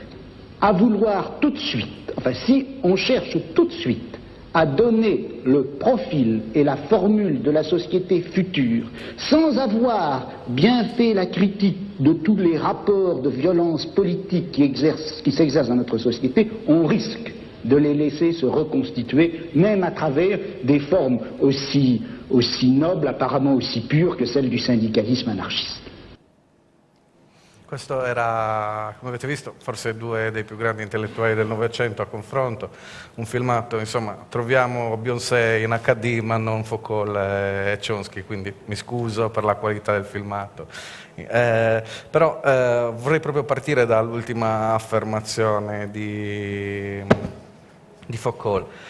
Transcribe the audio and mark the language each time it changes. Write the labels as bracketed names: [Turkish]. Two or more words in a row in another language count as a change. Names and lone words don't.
[French] À vouloir tout de suite, enfin si on cherche tout de suite à donner le profil et la formule de la société future sans avoir bien fait la critique de tous les rapports de violence politique qui s'exercent dans notre société, on risque de les laisser se reconstituer, même à travers des formes aussi nobles, apparemment aussi pures que celles du syndicalisme anarchiste. [Italian] Questo era, come avete visto, forse due dei più grandi intellettuali del Novecento a confronto, un filmato, insomma, troviamo Beyoncé in HD ma non Foucault e Chomsky, quindi mi scuso per la qualità del filmato. Però vorrei proprio partire dall'ultima affermazione di Foucault.